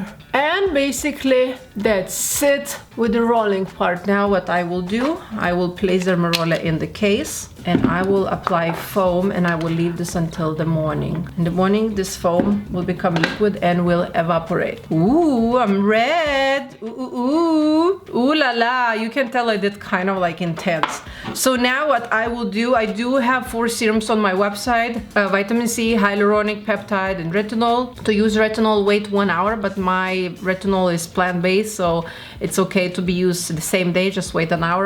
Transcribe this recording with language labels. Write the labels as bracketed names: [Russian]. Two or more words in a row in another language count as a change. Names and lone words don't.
[English] And basically that's it with the rolling part. Now what I will do, I will place Dermaroller in the case and I will apply foam, and I will leave this until the morning. In the morning this foam will become liquid and will evaporate. Ooh, I'm red. Ooh, ooh, ooh. Ooh la la. You can tell I did kind of like intense. So now what I will do, I do have 4 serums on my website, vitamin C, hyaluronic peptide, and retinol. To use retinol, wait 1 hour, but my retinol is plant-based, so it's okay to be used the same day, just wait an hour.